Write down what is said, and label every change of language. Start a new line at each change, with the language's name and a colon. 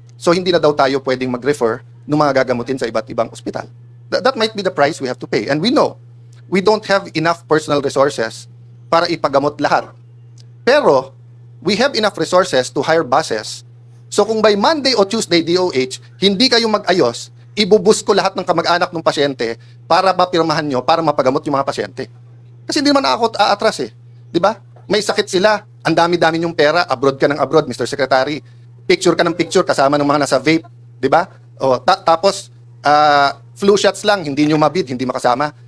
Filipino: So, hindi na daw tayo pwedeng mag-refer ng mga gagamutin sa iba't ibang ospital.
English: That might be the price we have to pay. And we know, we don't have enough personal resources
Filipino: para ipagamot lahat.
English: Pero, we have enough resources to hire buses.
Filipino: So kung by Monday o Tuesday DOH, hindi kayo mag-ayos, ibubus ko lahat ng kamag-anak ng pasyente para mapirmahan nyo, para mapagamot yung mga pasyente. Kasi hindi naman ako aatras Di ba? May sakit sila, ang dami-dami yung pera, abroad ka ng abroad, Mr. Secretary. Picture ka ng picture kasama ng mga nasa vape. Di ba? Tapos, flu shots lang, hindi nyo mabid, hindi makasama.